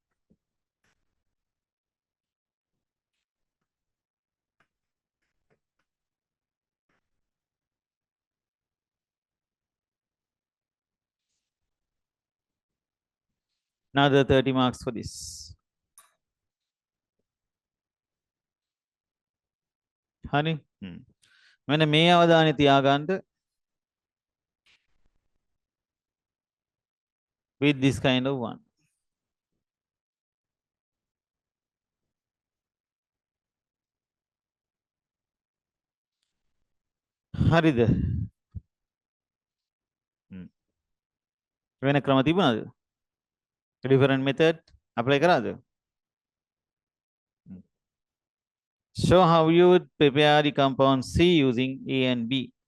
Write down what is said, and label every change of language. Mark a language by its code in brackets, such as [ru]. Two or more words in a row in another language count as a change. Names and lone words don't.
[en] Another 30 marks for this. Honey? [si] මෙන්න මේ අවධානය තියාගන්න [en] with this kind of one. [si] හරිද? වෙන ක්‍රම තිබුණාද? [en] Different method apply කරාද? Show how you would prepare the compound C using A and B.